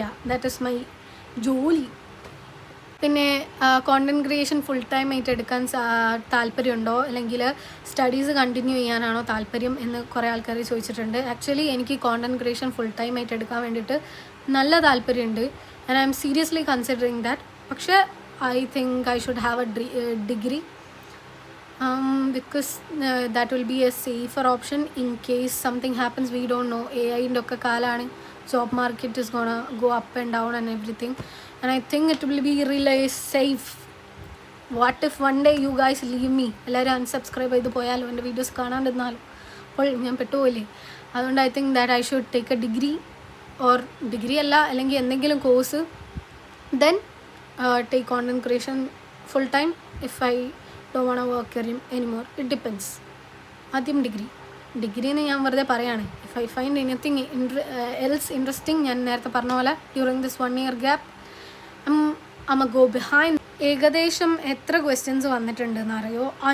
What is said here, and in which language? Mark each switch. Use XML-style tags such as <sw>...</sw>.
<en>that is my</en> <ml>ജോലി. പിന്നെ content creation full time ആയിട്ട് എടുക്കാൻ താല്പര്യമുണ്ടോ, അല്ലെങ്കിൽ സ്റ്റഡീസ് കണ്ടിന്യൂ ചെയ്യാനാണോ താല്പര്യം എന്ന് കുറേ ആൾക്കാർ ചോദിച്ചിട്ടുണ്ട്. ആക്ച്വലി എനിക്ക് കോണ്ടൻറ് ക്രിയേഷൻ ഫുൾ ടൈം ആയിട്ട് എടുക്കാൻ വേണ്ടിയിട്ട് നല്ല താല്പര്യമുണ്ട്</ml> <en>And I'm seriously considering that. പക്ഷേ I think I should have a degree because that will be a safer option in case something happens. We don't know. AI ഒക്കെ കാലാണ്, job market is gonna go up and down and everything, and I think it will be really safe. What if one day you guys leave me,</en> <ml>എല്ലാവരും unsubscribe ചെയ്ത് പോയാലോ, എൻ്റെ videos കാണാണ്ടിരുന്നാലോ, അപ്പോൾ ഞാൻ പെട്ടുപോയില്ലേ?</ml> <en>അതുകൊണ്ട് I think that I should take a degree, or</en> <ml>degree അല്ല അല്ലെങ്കിൽ എന്തെങ്കിലും course,</ml> <en>then take content creation full time if I don't want to work anymore. It depends.</en> <ml>ആദ്യം ഡിഗ്രി എന്ന് ഞാൻ വെറുതെ പറയാണ്.</ml> <en>if I find anything else interesting,</en> <ml>ഞാൻ നേരത്തെ പറഞ്ഞ പോലെ</ml> <en>During this 1 year gap I go behind.</en> <ml>ഏകദേശം എത്ര ക്വസ്റ്റ്യൻസ് വന്നിട്ടുണ്ടെന്ന് അറിയോ?</ml>